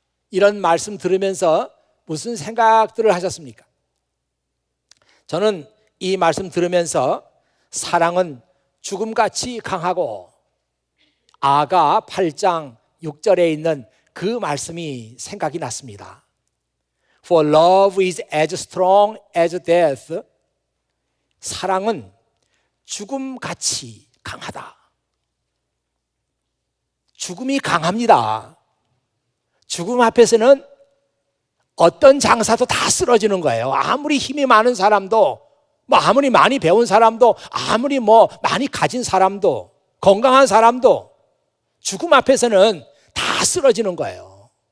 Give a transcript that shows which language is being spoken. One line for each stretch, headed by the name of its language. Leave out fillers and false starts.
Korean: 이런 말씀 들으면서 무슨 생각들을 하셨습니까? 저는 이 말씀 들으면서 사랑은 죽음같이 강하고 아가 8장 6절에 있는 그 말씀이 생각이 났습니다.
English: For love is as strong as death.
Korean: 사랑은 죽음같이 강하다. 죽음이 강합니다. 죽음 앞에서는 어떤 장사도 다 쓰러지는 거예요. 아무리 힘이 많은 사람도, 아무리 많이 배운 사람도, 아무리 많이 가진 사람도, 건강한 사람도 죽음 앞에서는 다 쓰러지는 거예요.